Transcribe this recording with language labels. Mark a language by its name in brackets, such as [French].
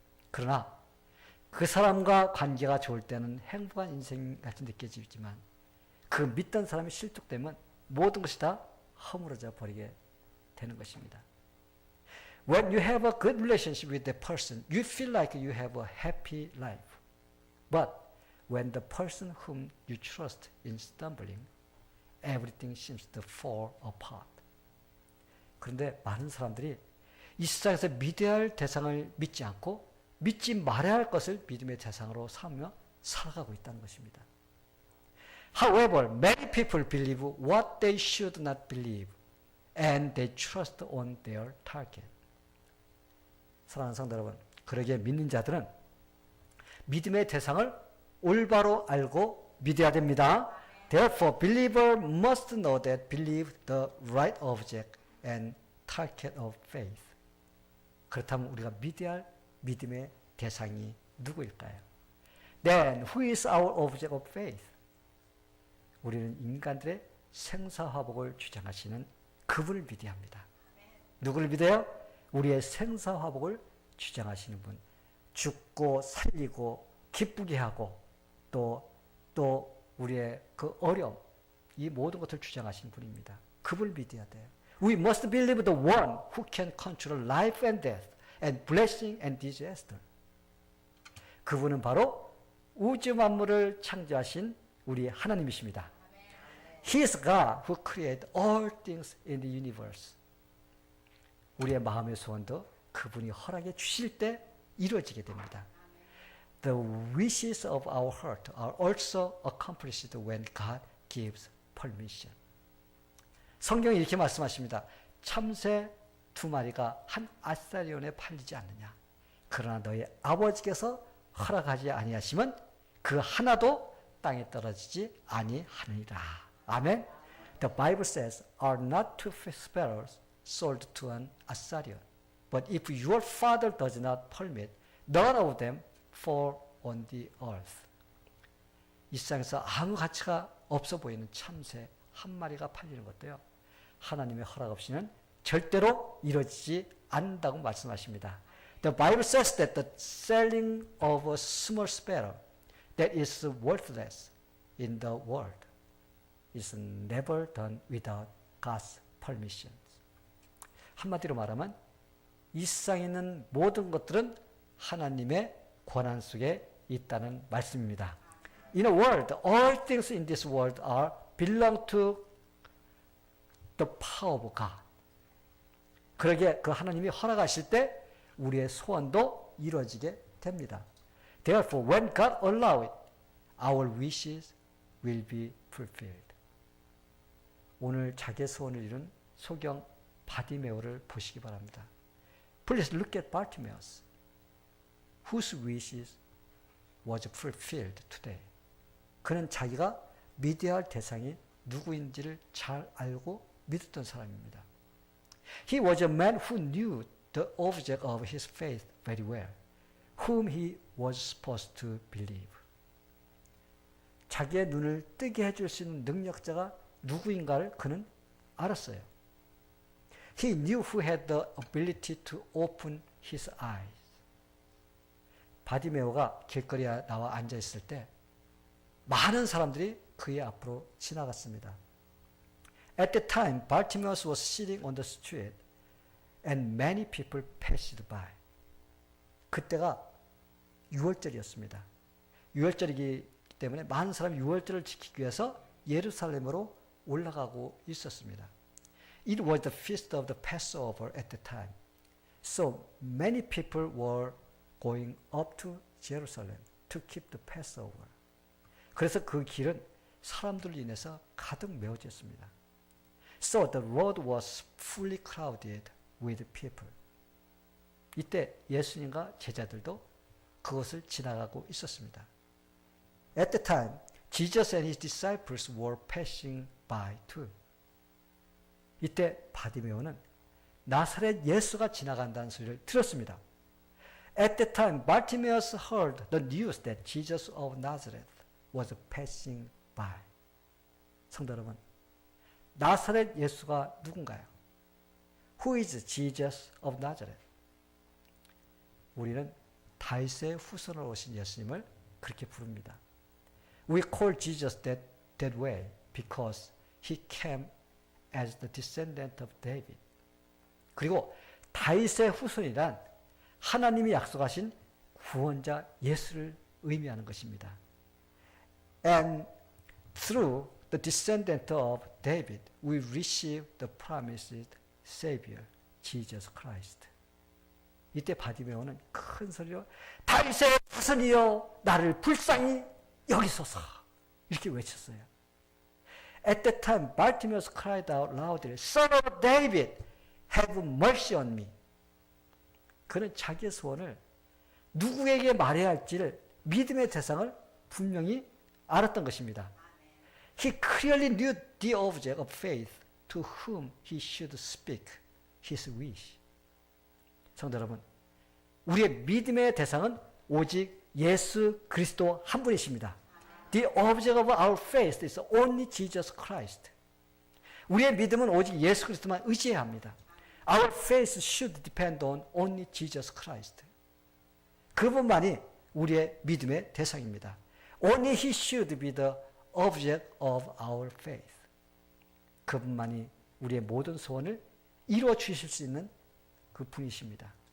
[Korean] 그러나 그 사람과 관계가 좋을 때는 행복한 인생 같이 느껴지지만 그 믿던 사람이 실족되면 모든 것이 다 허물어져 버리게 되는 것입니다. [English] When you have a good relationship with that person, you feel like you have a happy life. But when the person whom you trust is stumbling, everything seems to fall apart. [Korean] 그런데 많은 사람들이 이 세상에서 믿어야 할 대상을 믿지 않고 믿지 말아야 할 것을 믿음의 대상으로 삼으며 살아가고 있다는 것입니다. [English] However, many people believe what they should not believe, and they trust on their target. [Korean] 사랑하는 성도 여러분, 그러기에 믿는 자들은 믿음의 대상을 올바로 알고 믿어야 됩니다. [English] Therefore, believer must know that believe the right object and target of faith. [Korean] 그렇다면 우리가 믿어야 할 믿음의 대상이 누구일까요? [English] Then, who is our object of faith? [Korean] 우리는 인간들의 생사화복을 주장하시는 그분을 믿어야 합니다. 누구를 믿어요? 우리의 생사화복을 주장하시는 분. 죽고 살리고 기쁘게 하고 또 우리의 그 어려움, 이 모든 것을 주장하신 분입니다. 그분을 믿어야 돼요. [English] We must believe the one who can control life and death and blessing and disaster. [Korean] 그분은 바로 우주 만물을 창조하신 우리 하나님이십니다. [English] He is God who created all things in the universe. [Korean] 우리의 마음의 소원도 그분이 허락해 주실 때 이루어지게 됩니다. [English] The wishes of our heart are also accomplished when God gives permission. [Korean] 성경이 이렇게 말씀하십니다. 참새 2마리가 한 아사리온에 팔리지 않느냐. 그러나 너희 아버지께서 허락하지 아니하시면 그 하나도 땅에 떨어지지 아니하느니라. 아멘. [English] The Bible says, "Are not two sparrows sold to an assarion? But if your Father does not permit, none of them fall on the earth." [Korean] 이 세상에서 아무 가치가 없어 보이는 참새 1마리가 팔리는 것도요, 하나님의 허락 없이는 절대로 이루어지지 않는다고 말씀하십니다. [English] The Bible says that the selling of a small sparrow that is worthless in the world is never done without God's permission. [Korean] 한마디로 말하면 이 세상에 있는 모든 것들은 하나님의 권한 속에 있다는 말씀입니다. [English] In a world, all things in this world belong to the power of God. [Korean] 그러게 그 하나님이 허락하실 때 우리의 소원도 이루어지게 됩니다. [English] Therefore, when God allows it, our wishes will be fulfilled. [Korean] 오늘 자기의 소원을 이룬 소경 바디메오를 보시기 바랍니다. [English] Please look at Bartimaeus, whose wishes was fulfilled today. [Korean] 그는 자기가 믿어야 할 대상이 누구인지를 잘 알고 믿었던 사람입니다. [English] He was a man who knew the object of his faith very well, whom he was supposed to believe. [Korean] 자기의 눈을 뜨게 해줄 수 있는 능력자가 누구인가를 그는 알았어요. [English] He knew who had the ability to open his eyes. [Korean] 바디메오가 길거리에 나와 앉아 있을 때 많은 사람들이 그의 앞으로 지나갔습니다. [English] At the time, Bartimaeus was sitting on the street and many people passed by. [Korean] 그때가 6월절이었습니다. 6월절이기 때문에 많은 사람이 6월절을 지키기 위해서 예루살렘으로 올라가고 있었습니다. [English] It was the feast of the Passover at the time. So many people were going up to Jerusalem to keep the Passover. [Korean] 그래서 그 길은 사람들로 인해서 가득 메워졌습니다. [English] So the road was fully crowded with people. [Korean] 이때 예수님과 제자들도 그것을 지나가고 있었습니다. [English] At the time, Jesus and his disciples were passing by too. [Korean] 이때 바디메오는 나사렛 예수가 지나간다는 소리를 들었습니다. [English] At the time, Bartimaeus heard the news that Jesus of Nazareth was passing by. [Korean] 성도 여러분, 나사렛 예수가 누군가요? [English] Who is Jesus of Nazareth? [Korean] 우리는 다윗의 후손으로 오신 예수님을 그렇게 부릅니다. [English] We call Jesus that way because he came as the descendant of David. [Korean] 그리고 다윗의 후손이란 하나님이 약속하신 구원자 예수를 의미하는 것입니다. [English] And through the descendant of David, we receive the promised Savior, Jesus Christ. [Korean] 이때 바디메오는 큰 소리로 다윗의 후손이여 나를 불쌍히 여기소서 이렇게 외쳤어요. [English] At that time, Bartimaeus cried out loudly, Son of David, have mercy on me. [Korean] 그는 자기의 소원을 누구에게 말해야 할지를 믿음의 대상을 분명히 알았던 것입니다. [English] He clearly knew the object of faith to whom he should speak his wish. [Korean] 성도 여러분, 우리의 믿음의 대상은 오직 예수 그리스도 한 분이십니다. [English] The object of our faith is only Jesus Christ. [Korean] 우리의 믿음은 오직 예수 그리스도만 의지해야 합니다. [English] Our faith should depend on only Jesus Christ. [Korean] 그분만이 우리의 믿음의 대상입니다. [English] Only he should be the object of our faith. [Korean] 그분만이 우리의 모든 소원을 이루어 주실 수 있는 그 분이십니다.